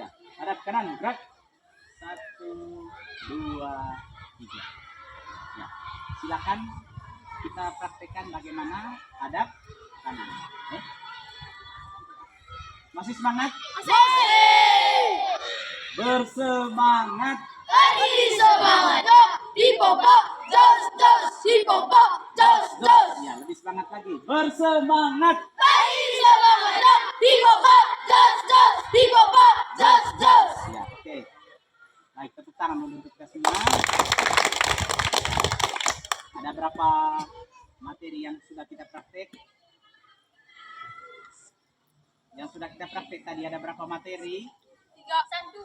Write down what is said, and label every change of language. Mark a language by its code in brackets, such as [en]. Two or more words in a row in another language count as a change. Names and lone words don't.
[id] Hadap kanan, gerak, 1, 2, 3. Ya, silakan kita praktekkan bagaimana hadap kanan. Masih semangat? Bersemangat. Lagi semangat. Hipopop, jos, jos, hipopop, jos, jos. Ya, lebih semangat lagi. Bersemangat. Lagi semangat. Hipopop, jos, jos, hipopop, jos, jos. Ya, oke. Baik, tepuk tangan untuk kita semua. Ada berapa materi yang sudah kita praktek? Yang sudah kita praktek tadi ada berapa materi? 3.